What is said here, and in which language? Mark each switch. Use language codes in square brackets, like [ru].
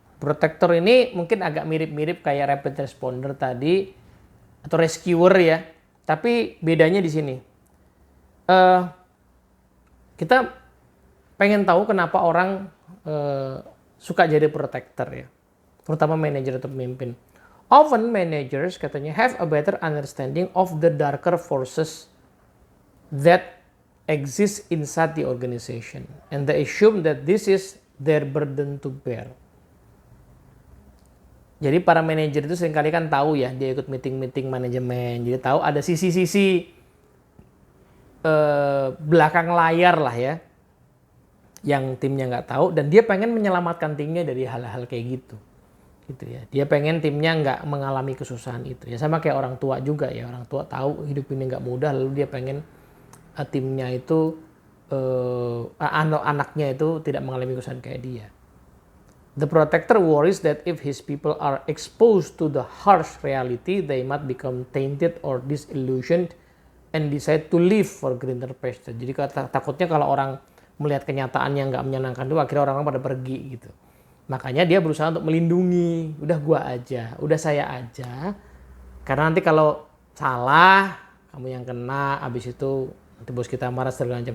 [id] Protector ini mungkin agak mirip-mirip kayak rapid responder tadi atau rescuer ya. Tapi bedanya di sini. Kita pengen tahu kenapa orang suka jadi protector ya. Terutama manajer atau pemimpin. [en] Often managers [id] katanya [en] have a better understanding of the darker forces that exist inside the organization and they assume that this is their burden to bear. [id] Jadi para manajer itu seringkali kan tahu ya, dia ikut meeting-meeting manajemen, jadi tahu ada sisi-sisi belakang layar lah ya, yang timnya nggak tahu dan dia pengen menyelamatkan timnya dari hal-hal kayak gitu. Gitu ya. Dia pengen timnya nggak mengalami kesusahan itu. Ya sama kayak orang tua juga ya. Orang tua tahu hidup ini nggak mudah, lalu dia pengen timnya itu anaknya itu tidak mengalami kesusahan kayak dia. [en] The protector worries that if his people are exposed to the harsh reality, they might become tainted or disillusioned and decide to leave for greener pasture. [id] Jadi takutnya kalau orang melihat kenyataan yang nggak menyenangkan itu, akhirnya orang-orang pada pergi gitu. Makanya dia berusaha untuk melindungi, udah gua aja, udah saya aja. Karena nanti kalau salah, kamu yang kena, abis itu nanti bos kita marah segala macam.